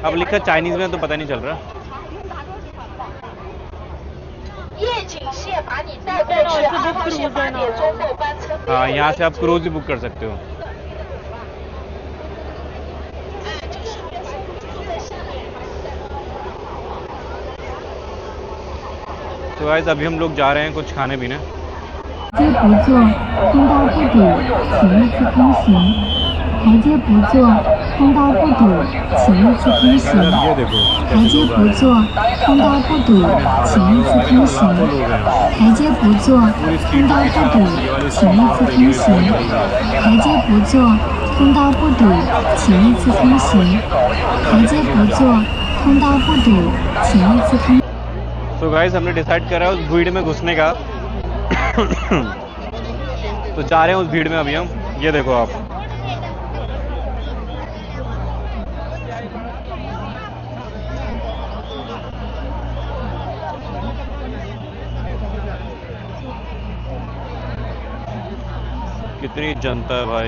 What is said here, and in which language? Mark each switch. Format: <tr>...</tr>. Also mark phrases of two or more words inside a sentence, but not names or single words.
<hi>अब लिखा चाइनीज़ में तो पता नहीं चल रहा। हाँ, यहाँ से आप क्रूज भी बुक कर सकते हो। तो गाइस, अभी हम लोग जा रहे हैं कुछ खाने पीने।</hi> <zh>台阶不坐，通道不堵，请依次通行。台阶不坐，通道不堵，请依次通行。台阶不坐，通道不堵，请依次通行。台阶不坐，通道不堵，请依次通行。台阶不坐，通道不堵，请依次通行。台阶不坐， 通道不堵，请依次通。</zh> <en>so guys</en> <hi>हमने डिसाइड करा उस भीड़ में घुसने का तो जा रहे हैं उस भीड़ में अभी हम। ये देखो आप, कितनी जनता है भाई।</hi>